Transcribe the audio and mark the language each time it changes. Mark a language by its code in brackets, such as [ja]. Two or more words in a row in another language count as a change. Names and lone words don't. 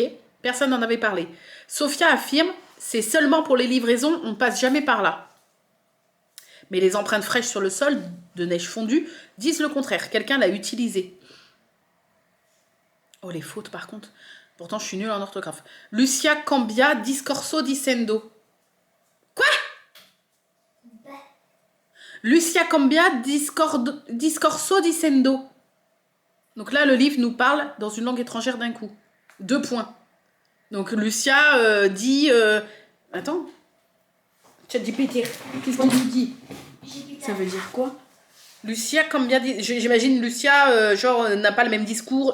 [fr] Personne n'en avait parlé. Sophia affirme, c'est seulement pour les livraisons, on ne passe jamais par là. Mais les empreintes fraîches sur le sol de neige fondue disent le contraire. Quelqu'un l'a utilisé. Oh, les fautes, par contre. Pourtant, je suis nulle en orthographe. [it] Lucia Cambia discorso dicendo. [fr] Quoi? [it] Lucia Cambia discorso dicendo. [fr] Donc là, le livre nous parle dans une langue étrangère d'un coup. 2 points. Donc, Lucia dit... Attends. ChatGPT, qu'est-ce qu'il nous dit? Ça veut dire quoi? Lucia Cambia, j'imagine Lucia, genre, n'a pas le même discours.